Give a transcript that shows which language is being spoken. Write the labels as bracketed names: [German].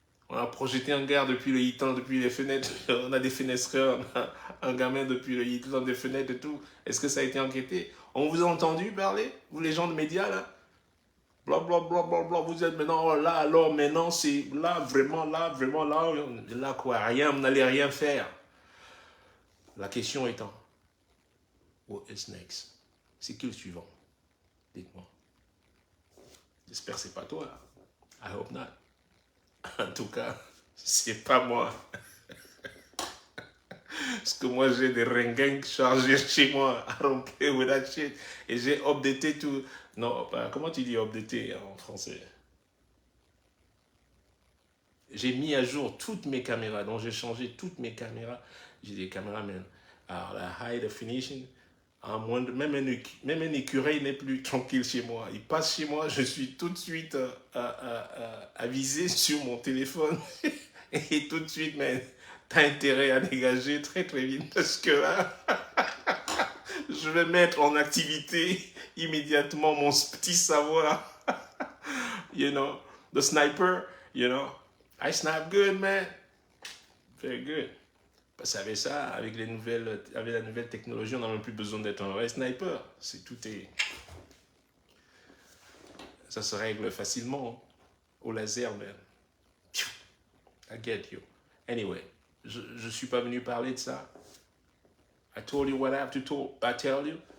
[French] On a projeté un gars depuis le Hitan, depuis les fenêtres. On a des fenestreurs, on a un gamin depuis le Hitan, des fenêtres et tout. Est-ce que ça a été enquêté? On vous a entendu parler, vous les gens de médias là? Bla bla bla bla bla, vous êtes maintenant là, alors maintenant c'est là, vraiment là quoi, rien, vous n'allez rien faire. La question étant, [English] what is next? [French] C'est qui le suivant? Dites-moi. J'espère que c'est pas toi. [English] I hope not. [French] En tout cas, c'est pas moi. Parce que moi j'ai des ringuins chargés chez moi. [English] I don't play with that shit. [French] Et j'ai updaté tout. Non, comment tu dis updater en français? J'ai mis à jour toutes mes caméras, donc j'ai changé toutes mes caméras. J'ai des caméras, même à la high definition. Même un écureuil n'est plus tranquille chez moi. Il passe chez moi, je suis tout de suite avisé sur mon téléphone. Et tout de suite, mais t'as intérêt à dégager très très vite. Parce que là, je vais mettre en activité immédiatement mon petit savoir. [English] You know, the sniper, you know. I snipe good, man. Very good. [French] Parce qu'avec ça, avec la nouvelle technologie, on n'a même plus besoin d'être un vrai sniper. Ça se règle facilement au laser, man. [English] I get you. [French] Anyway, je ne suis pas venu parler de ça. [English] I told you what I have to tell you.